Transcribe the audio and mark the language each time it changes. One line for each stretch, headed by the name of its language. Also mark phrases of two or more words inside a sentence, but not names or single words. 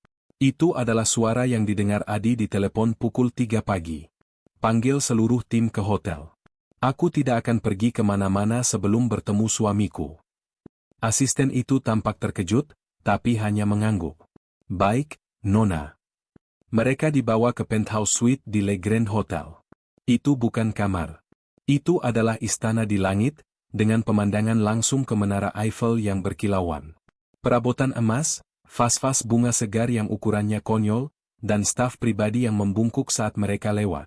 Indonesian: Itu adalah suara yang didengar Adi di telepon pukul 3 pagi. Panggil seluruh tim ke hotel. Aku tidak akan pergi kemana-mana sebelum bertemu suamiku. Asisten itu tampak terkejut, tapi hanya mengangguk. Baik, Nona. Mereka dibawa ke
English: penthouse suite
Indonesian: di Le Grand Hotel. Itu bukan kamar. Itu adalah istana di langit, dengan pemandangan langsung ke menara Eiffel yang berkilauan. Perabotan emas, vas-vas bunga segar yang ukurannya konyol, dan staf pribadi yang membungkuk saat mereka lewat.